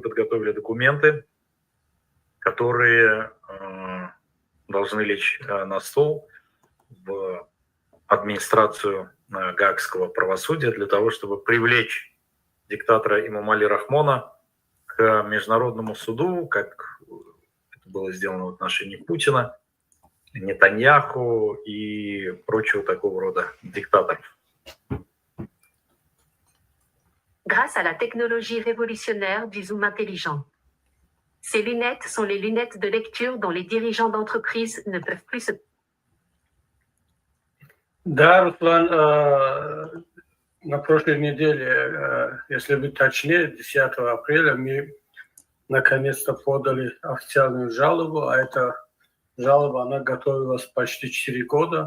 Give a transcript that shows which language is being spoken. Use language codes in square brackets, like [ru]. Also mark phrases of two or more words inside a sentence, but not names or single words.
[ru] подготовили документы, которые должны лечь на стол в администрацию гаагского правосудия для того, чтобы привлечь диктатора Эмомали Рахмона к международному суду, как это было сделано в отношении Путина, Нетаньяху и прочего такого рода диктаторов. [fr] Grâce à la technologie révolutionnaire du zoom intelligent. Ces lunettes sont les lunettes de lecture dont les dirigeants d'entreprise ne peuvent plus se... [ru] Да, Руслан, на прошлой неделе, если быть точнее, 10 апреля, мы наконец-то подали официальную жалобу, а эта жалоба, она готовилась почти 4 года.